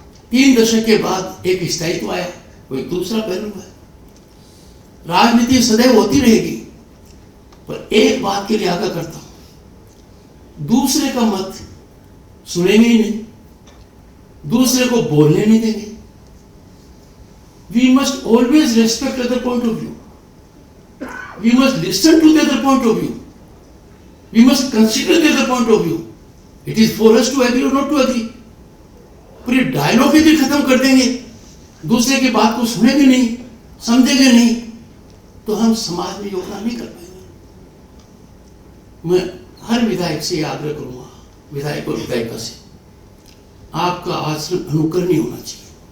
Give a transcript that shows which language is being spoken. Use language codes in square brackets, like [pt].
[hi] 3 दशक के बाद एक स्थायित्व आया, वो एक दूसरा पहलू है। राजनीति सदैव होती रहेगी, पर एक बात के लिए आगाह करता हूं, दूसरे का मत सुनेंगे ही नहीं, दूसरे को बोलने नहीं देंगे। [en] We must always respect other point of view. We must listen to the other point of view. We must consider the other point of view. It is for us to agree or not to agree. [hi] पूरी dialogue ही भी खत्म कर देंगे, दूसरे की बात को सुनेंगे नहीं, समझेंगे नहीं, तो हम समाज में योगदान नहीं कर पाएंगे। मैं हर विधायक से आग्रह करूंगा, विधायक और विधायिका से, आपका आचरण अनुकरणीय होना चाहिए।